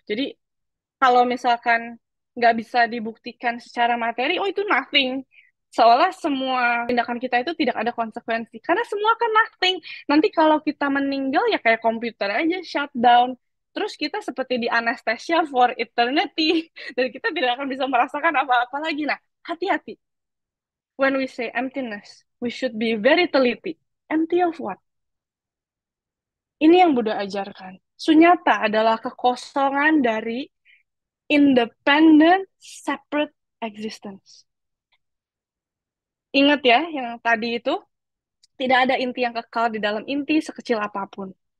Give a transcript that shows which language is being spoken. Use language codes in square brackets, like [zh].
[id] Jadi kalau misalkan nggak bisa dibuktikan secara materi, oh itu nothing. Seolah semua tindakan kita itu tidak ada konsekuensi. Karena semua kan nothing. Nanti kalau kita meninggal ya kayak komputer aja shutdown. Terus kita seperti di [en] anesthesia for eternity. [id] Dan kita tidak akan bisa merasakan apa-apa lagi. Nah, hati-hati. [en] When we say emptiness, we should be very teliti. Empty of what? [id] Ini yang Buddha ajarkan. Sunyata adalah kekosongan dari [en] independent, separate existence. [id] Ingat ya, yang tadi itu, tidak ada inti yang kekal di dalam inti sekecil apapun.